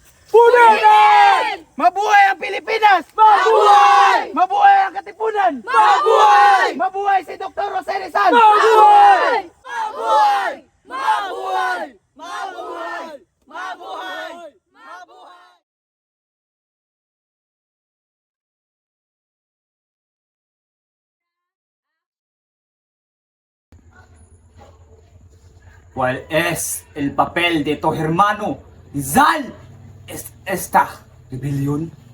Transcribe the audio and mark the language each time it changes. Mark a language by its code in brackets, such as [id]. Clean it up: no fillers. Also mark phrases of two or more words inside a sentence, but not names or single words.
[tl] Punitin! Mabuhay ang Pilipinas! Mabuhay! Mabuhay ang Katipunan! Mabuhay! Mabuhay si Dr. Jose Rizal! Mabuhay! Mabuhay! Mabuhay! Mabuhay! Mabuhay! Mabuhay! [es] ¿Cuál es el papel de tu hermano Rizal? ¿Es esta rebelión?